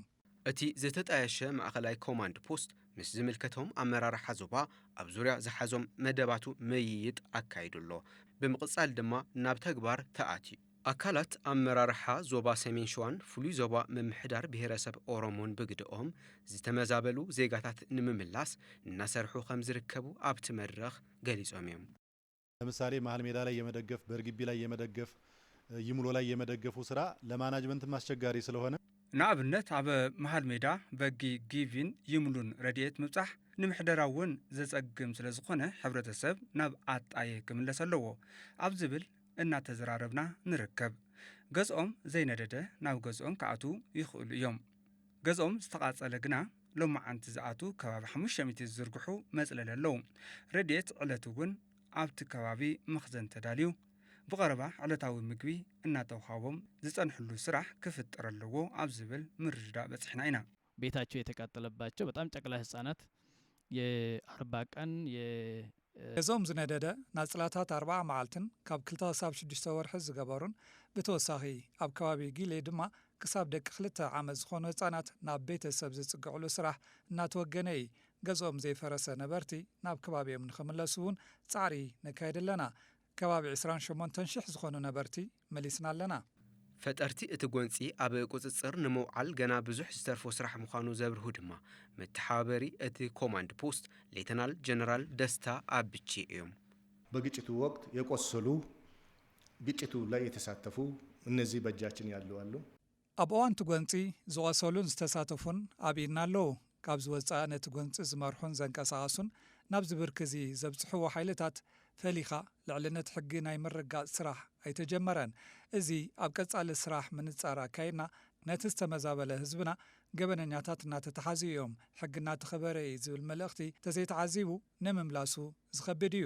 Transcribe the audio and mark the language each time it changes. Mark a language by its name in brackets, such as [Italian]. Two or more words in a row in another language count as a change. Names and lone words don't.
[Tigrinya] እቲ ዝተጣየሸ ማእኸላይ ኮማንድ ፖስት ምስ ዝምልከቶም ኣመራርሓ ዞባ ኣብ ዙርያ ዝሓዞም መደባቱ መይይጥ ኣካይዱሎ። ብምቕጻል ድማ ናብ ተግባር ተኣትዩ። ኣካላት ኣመራርሓ ዞባ ሰሜን ሸዋን ፍሉይ ዞባ ምምሕዳር ብሄረሰብ ኦሮሞን ብግድኦም ዝተመዛበሉ ዜጋታት ንምምላስ እናሰርሑ ከም ዝርከቡ ኣብቲ መድረኽ ገሊጾም እዮም። [Amharic] ለምሳሌ መሀል ሜዳ ላይ የመደገፍ በርግቢ ላይ የመደገፍ ይሙሎ ላይ የመደገፉ ስራ ለማናጅመንትም አስቸጋሪ ስለሆነ [Tigrinya] ንኣብነት ኣብ መሃል ሜዳ በጊ ጊቪን ይምሉን ረድኤት ምብጻሕ ንምሕደራ እውን ዘጸግም ስለ ዝኾነ ሕብረተሰብ ናብ ኣጣየ ክምለስ ኣለዎ ኣብ ዝብል እናተዘራረብና ንርከብ። ገዝኦም ዘይነደደ ናብ ገዝኦም ከኣቱ ይኽእሉ እዮም። ገዝኦም ዝተቓጸለ ግና ሎማዓንቲ ዝኣቱ ከባቢ 500 ዝዝርግሑ መጽለል ኣለዉ። ረድኤት ዕለት እውን ኣብቲ ከባቢ መኽዘን ተዳልዩ ብቐረባ ዕለታዊ ምግቢ እናተውሃቦም ዝጸንሕሉ ስራሕ ክፍጠር ኣለዎ ኣብ ዝብል ምርድዳእ በጽሕና ኢና። [Amharic] ቤታቸው የተቃጠለባቸው በጣም ጨቅላ ህጻናት የ40 ቀን [Tigrinya] ገዞም ዝነደደ ናጽላታት 40 መዓልትን ካብ 2-6 ወርሒ ዝገበሩን ብተወሳኺ ኣብ ከባቢ ጊሌ ድማ ክሳብ ደቂ 2 ዓመት ዝኾኑ ህጻናት ናብ ቤተሰብ ዝጽግዕሉ ስራሕ እናተወገነ እዩ። ገዞም ዘይፈረሰ ነበርቲ ናብ ከባቢኦም ንኽምለሱ እውን ጻዕሪ ነካይድ ኣለና። ከባቢ 28,000 ዝኾኑ ነበርቲ መሊስና ኣለና። ፈጠርቲ እቲ ጎንፂ ኣብ ቁጽጽር ንምውዓል ገና ብዙሕ ዝተርፎ ስራሕ ምዃኑ ዘብርሁ ድማ መተሓባበሪ እቲ ኮማንድ ፖስት ሌተናል ጀነራል ደስታ አብቺ እዮም። [Amharic] በግጭቱ ወቅት የቆሰሉ ግጭቱ ላይ የተሳተፉ እነዚህ በእጃችን ያሉ አሉ። [Tigrinya] ኣብ እዋን እቲ ጎንፂ ዝቆሰሉን ዝተሳተፉን ኣብኢድና ኣለዉ። ካብ ዝወፃእ ነቲ ጎንፂ ዝመርሑን ዘንቀሳቐሱን ናብ ዝብርክ እዚ ዘብፅሕዎ ሓይልታት ፈሊኻ ልዕልነት ሕጊ ናይ ምርጋፅ ስራሕ ኣይተጀመረን። እዚ ኣብ ቀጻሊ ስራሕ ምንጻር ኣካይድና ነቲ ዝተመዛበለ ህዝብና ገበነኛታት እናተተሓዙ እዮም። ሕጊ እናተኸበረ ዝብል መልእኽቲ ተዘይተዓዚቡ ንምምላሱ ዝኸብድ እዩ።